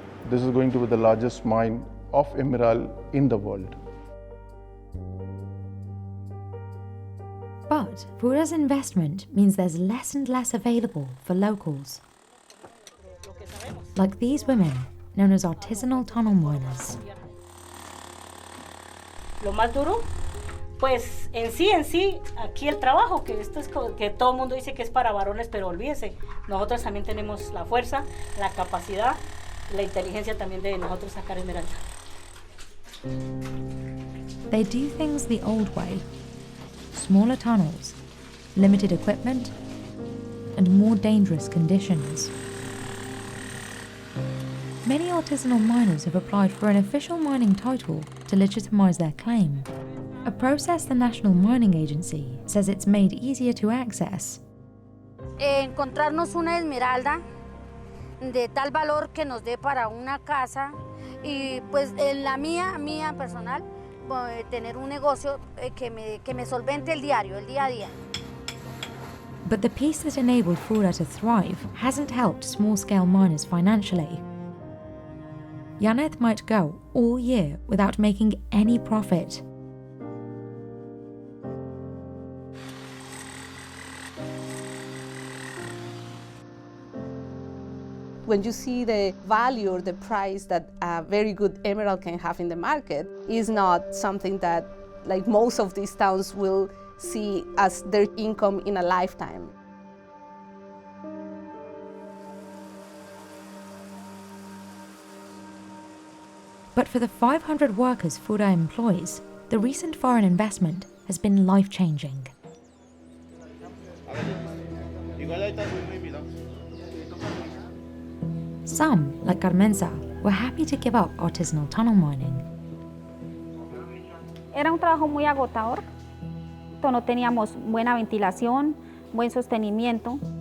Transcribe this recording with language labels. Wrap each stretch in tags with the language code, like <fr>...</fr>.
<en>This is going to be the largest mine of emerald in the world. But Fura's investment means there's less and less available for locals. Like these women, known as artisanal tunnel miners.</en> <es>Lo más duro, pues en sí, aquí el trabajo, que esto es que todo el mundo dice que es para varones, pero olvídese, nosotros también tenemos la fuerza, la capacidad, la inteligencia también de nosotros sacar esmeralda.</es> <en>They do things the old way. Smaller tunnels, limited equipment, and more dangerous conditions. Many artisanal miners have applied for an official mining title to legitimize their claim, a process the National Mining Agency says it's made easier to access.</en> <es>Encontrarnos una esmeralda de tal valor que nos dé para una casa y pues en la mía personal, tener un negocio que me solvente el día a día.</es> <en>But the piece that enabled Fura to thrive hasn't helped small-scale miners financially. Janet might go all year without making any profit. When you see the value or the price that a very good emerald can have in the market, is not something that like most of these towns will see as their income in a lifetime. But for the 500 workers Fura employs, the recent foreign investment has been life-changing. Some, like Carmenza, were happy to give up artisanal tunnel mining.</en> <es>Era un trabajo muy agotador. No teníamos buena ventilación, buen sostenimiento.</es>